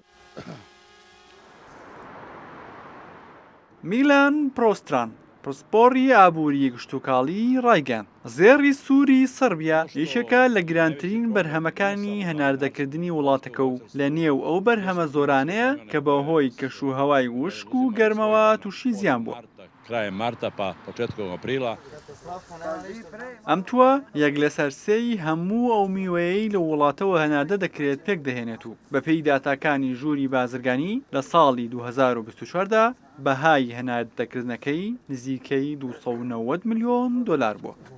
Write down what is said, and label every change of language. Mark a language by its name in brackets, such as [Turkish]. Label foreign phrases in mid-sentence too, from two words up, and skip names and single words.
[Central Kurdish] میلان پرۆستران پرسپۆڕی ئابووری گشتوکاڵی ڕایگەن زێڕی سووری سەربیا یەکێکە لە گرانترین بەرهەمەکانی هەناردەکردنی وڵاتەکە و لە نێو ئەو بەرهەمە زۆرانەیە کە بەهۆی کەشوهەوای وشک و گەرمەوە تووشی زیان بووە. [Serbian] krajem marta pa početkom aprila. [Central Kurdish] ئەم تووە یەک لە سەرسەی هەموو ئەو میوەیەی لە وڵاتەوە هەناردە دەکرێت پێک دەهێنێت و بەپێی داتاکانی ژووری بازرگانی لە ساڵی 2024دا بەهای هەناردەکردنەکەی نزیکەی 290 ملیۆن دلار بووە.